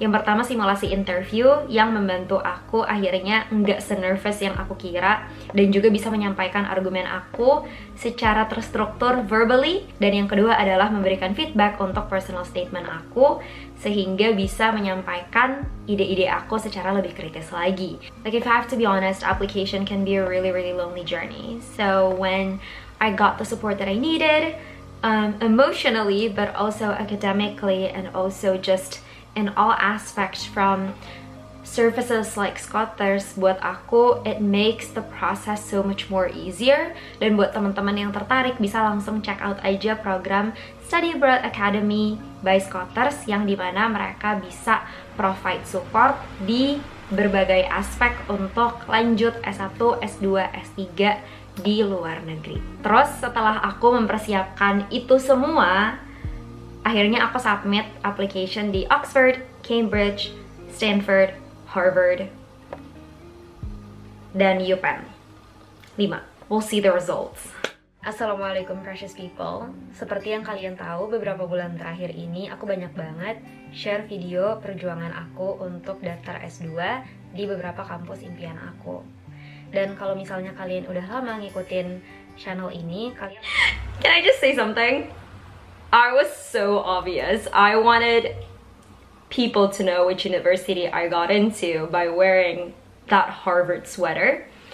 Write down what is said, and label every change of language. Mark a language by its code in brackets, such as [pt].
[id] Yang pertama simulasi interview yang membantu aku akhirnya nggak se-nervous yang aku kira, dan juga bisa menyampaikan argumen aku secara terstruktur verbally. Dan yang kedua adalah memberikan feedback untuk personal statement aku, sehingga bisa menyampaikan ide-ide aku secara lebih kritis lagi. [en] Like if I have to be honest, application can be a really lonely journey. So when I got the support that I needed, emotionally but also academically, and also just in all aspects from services like Scotters, [id] buat aku [en] it makes the process so much more easier. [id] Dan buat teman-teman yang tertarik bisa langsung check out aja program Study Abroad Academy by Scotters, yang dimana mereka bisa provide support di berbagai aspek untuk lanjut S1, S2, S3 di luar negeri. Terus setelah aku mempersiapkan itu semua, akhirnya aku submit application di Oxford, Cambridge, Stanford, Harvard, dan UPenn. 5. [en] We'll see the results. Assalamualaikum precious people. [id] Seperti yang kalian tahu, beberapa bulan terakhir ini aku banyak banget share video perjuangan aku untuk daftar S2 di beberapa kampus impian aku. Dan kalau misalnya kalian udah lama ngikutin channel ini, kalian... [en] Can I just say something? I was so obvious. I wanted people to know which university I got into by wearing that Harvard sweater.